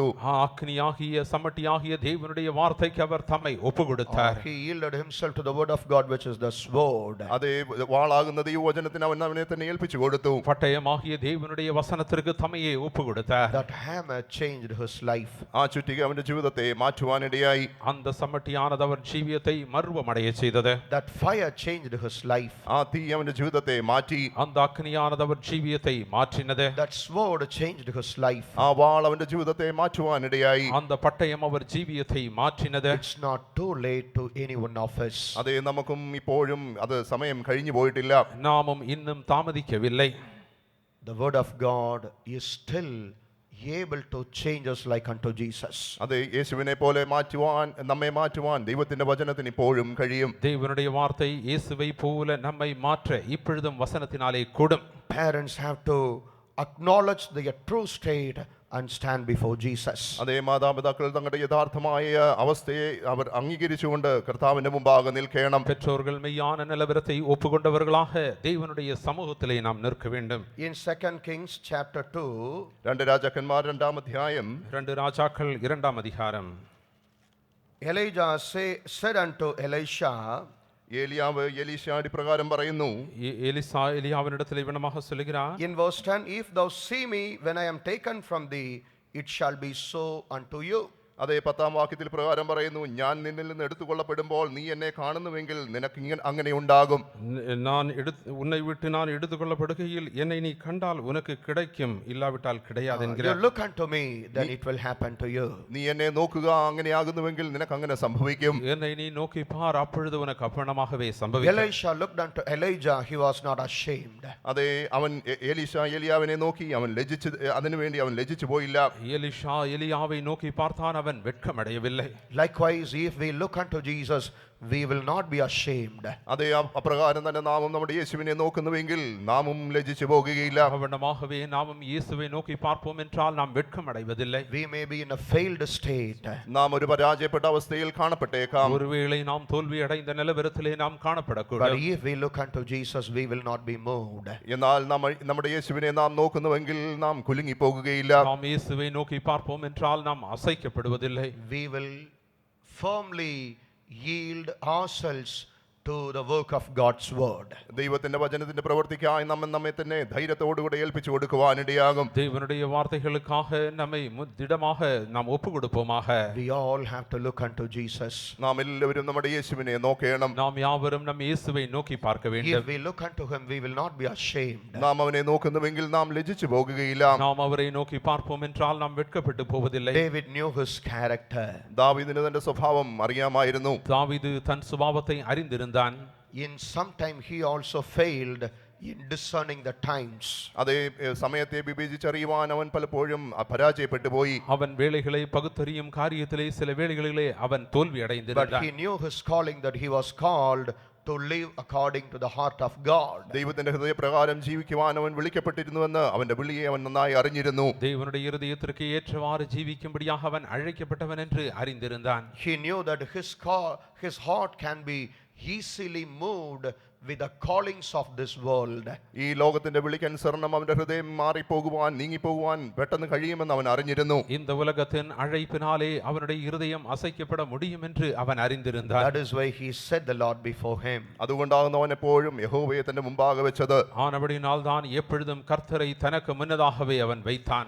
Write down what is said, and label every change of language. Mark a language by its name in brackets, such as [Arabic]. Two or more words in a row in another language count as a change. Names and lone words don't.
[Tamil] அக்னியாகிய சமட்டியாகிய தேவனுடைய வார்த்தைக்கு அவர் தம்மை ஒப்புக்கொடுத்தார். [English] He yielded himself to the word of God, which is the sword. [Malayalam] അതേ വാളാകുന്ന ദൈവവചനത്തിന് അവനെ തന്നെ ഏൽപ്പിച്ചു കൊടുത്തു. [Tamil] பட்டயமாகிய தேவனுடைய வசனத்திற்கு தம்மையே ஒப்புக்கொடுத்தார். [English] That hammer changed his life. [Malayalam] ആ ചുറ്റിക അവന്റെ ജീവിതത്തെ മാറ്റുവാനിടയായി. [Tamil] அந்த சமட்டியானது அவர் ஜீவியத்தை மர்வமடைய செய்தது. [English] That fire changed his life. [Malayalam] ആ തീ അവന്റെ ജീവിതത്തെ മാറ്റി. [Tamil] அந்த அக்னியானது அவர் ஜீவியத்தை மாற்றினது. [English] That sword changed his life. [Malayalam] ആ വാൾ അവന്റെ ജീവിതത്തെ മാറ്റുവാനിടയായി. [Tamil] அந்த பட்டயம் அவர் ஜீவியத்தை மாற்றினது. [English] It's not too late to any one of us. [Malayalam] അതേ, നമുക്കും ഇപ്പോഴും അത് സമയം കഴിഞ്ഞു പോയിട്ടില്ല. [Tamil] நாமும் இன்னும் தாமதிக்கவில்லை. [English] The word of God is still able to change us like unto Jesus. [Malayalam] അതെ, യേശുവിനെ പോലെ നമ്മെ മാറ്റുവാൻ ദൈവത്തിന്റെ വചനത്തിന് ഇപ്പോഴും കഴിയും. [Tamil] தேவனுடைய வார்த்தை இயேசுவை போல நம்மை மாற்ற இப்பொழுதும் வசனத்தினாலே கூடும். [English] Parents have to acknowledge their true state and stand before Jesus. [Malayalam] അതേ, മാതാപിതാക്കൾ തങ്ങളുടെ യഥാർത്ഥമായ അവസ്ഥയെ അവർ അംഗീകരിച്ചുകൊണ്ട് കർത്താവിന്റെ മുമ്പാകെ നിൽക്കണം. [Tamil] பெற்றோர்கள் மெய்யான நிலவரத்தை ஒப்புக்கொண்டவர்களாக தேவனுடைய சமூகத்திலே நாம் நிற்க வேண்டும். [English] In 2 Kings chapter 2, [Malayalam] 2 രാജാക്കന്മാർ 2-ാം അധ്യായം [Tamil] 2 ராஜாக்கள் 2ஆம் அதிகாரம். [English] Elijah said unto Elisha, [Malayalam] ഏലിയാവ് എലീശയോട് ഇപ്രകാരം പറയുന്നു. [Tamil] எலிசா எலியாவினிடத்தில் இவனமாக சொல்லுகிறார். [English] in verse 10, if thou see me when I am taken from thee, it shall be so unto you. [Malayalam] അതേ, 10-ാം വാക്യത്തിൽ പ്രകാരം പറയുന്നു, ഞാൻ നിന്നിൽ നിന്ന് എടുത്തുകൊള്ളപ്പെടുമ്പോൾ നീ എന്നെ കാണുന്നുവെങ്കിൽ നിനക്ക് അങ്ങനെ ഉണ്ടാകും. [Tamil] நான் உன்னை விட்டு நான் எடுத்துக்கொள்ளப்படுகையில் என்னை நீ கண்டால் உனக்கு கிடைக்கும், இல்லாவிட்டால் கிடையாது [English] You [Tamil] என்கிறார். [English] look unto me, then it will happen to you. [Malayalam] നീ എന്നെ നോക്കുക, അങ്ങനെയാകുന്നുവെങ്കിൽ നിനക്ക് അങ്ങനെ സംഭവിക്കും. [Tamil] என்னை நீ நோக்கி பார், அப்பொழுது உனக்கு அப்பணமாகவே சம்பவிக்கும். [English] Elisha looked unto Elijah, he was not ashamed. [Malayalam] അതേ, അവൻ ഏലിയാവിനെ നോക്കി, അതിനുവേണ്ടി അവൻ ലജ്ജിച്ചു പോയില്ല. [Tamil] எலிஷா எலியாவை நோக்கி பார்த்தான், அவன் வெட்கமடையவில்லை. [English] Likewise, if we look unto Jesus, we will not be ashamed. [Malayalam] അതേ, അപ്രകാരം തന്നെ നാമും നമ്മുടെ യേശുവിനെ നോക്കുന്നുവെങ്കിൽ നാമും ലജ്ജിച്ചു പോകുകയില്ല. [Tamil] அவனமாகவே நாமும் இயேசுவை நோக்கி பார்ப்போம் என்றால் நாம் வெட்கமடைவதில்லை. [English] We may be in a failed state. [Malayalam] നാം ഒരു പരാജയപ്പെട്ട അവസ്ഥയിൽ കാണപ്പെട്ടേക്കാം. [Tamil] ஒருவேளை நாம் தோல்வி அடைந்த நிலவரத்திலே நாம் [English] But [Tamil] காணப்படக்கூடாது. [English] if we look unto Jesus, we will not be moved. [Malayalam] എന്നാൽ നമ്മുടെ യേശുവിനെ നാം നോക്കുന്നുവെങ്കിൽ നാം കുലുങ്ങിപ്പോകുകയില്ല. [Tamil] நாம் இயேசுவை நோக்கி பார்ப்போம் என்றால் நாம் அசைக்கப்படுவதில்லை. [English] We will firmly yield ourselves to the work of God's word. [Malayalam] ദൈവത്തിന്റെ വചനത്തിന്റെ പ്രവൃത്തിക്കായി നമ്മെ തന്നെ ധൈര്യത്തോടുകൂടെ ഏൽപ്പിച്ചു കൊടുക്കുവാനിടയാകും. [Tamil] தேவனுடைய வார்த்தைகளுக்காக நம்மை திடமாக நாம் ஒப்பு கொடுப்போமாக. [English] We all have to look unto Jesus. [Malayalam] നാം എല്ലാവരും നമ്മുടെ യേശുവിനെ നോക്കണം. [Tamil] நாம் யாவரும் நம் இயேசுவை நோக்கி பார்க்க [English] If [Tamil] வேண்டும். [English] we look unto him, we will not be ashamed. [Malayalam] നാം അവനെ നോക്കുന്നുവെങ്കിൽ നാം ലജ്ജിച്ചു പോകുകയില്ല. [Tamil] நாம் அவரை நோக்கி பார்ப்போம் என்றால் நாம் வெட்கப்பட்டு போவதில்லை. [English] David knew his character. [Malayalam] ദാവീദിന് തന്റെ സ്വഭാവം അറിയാമായിരുന്നു. [Tamil] தாவீது தன் சுபாவத்தை அறிந்திருந்தான். [English] In some time he also failed in discerning the times. [Malayalam] അതേ, സമയത്തെ വിവേചിച്ചറിയുവാൻ അവൻ പലപ്പോഴും പരാജയപ്പെട്ടു പോയി. [Tamil] அவன் வேலைகளை பகுத்தறியும் காரியத்திலே சில வேளைகளிலே அவன் தோல்வி [English] But [Tamil] அடைந்திருந்தான். [English] he knew his calling, that he was called to live according to the heart of God. [Malayalam] ദൈവത്തിന്റെ ഹൃദയപ്രകാരം ജീവിക്കുവാൻ അവൻ വിളിക്കപ്പെട്ടിരുന്നുവെന്ന് അവന്റെ വിളിയെ അവൻ നന്നായി അറിഞ്ഞിരുന്നു. [Tamil] தேவனுடைய இருதயத்திற்கு ஏற்றவாறு ஜீவிக்கும்படியாக அவன் அழைக்கப்பட்டவன் என்று அறிந்திருந்தான். [English] He knew that his heart can be easily moved with the callings of this world. [Malayalam] ഈ ലോകത്തിന്റെ വിളിക്കനുസരണം അവന്റെ ഹൃദയം മാറിപ്പോകുവാൻ, നീങ്ങിപ്പോകുവാൻ പെട്ടെന്ന് കഴിയുമെന്ന് അവൻ അറിഞ്ഞിരുന്നു. [Tamil] இந்த உலகத்தின் அழைப்பினாலே அவனுடைய இருதயம் அசைக்கப்பட முடியும் என்று அவன் அறிந்திருந்தான். [English] That is why he set the Lord before him. [Malayalam] അതുകൊണ്ടാകുന്നു അവൻ എപ്പോഴും യഹോവയെ തന്റെ മുമ്പാകെ വെച്ചത്. [Tamil] ஆனபடியினால் தான் எப்பொழுதும் கர்த்தரை தனக்கு முன்னதாகவே அவன் வைத்தான்.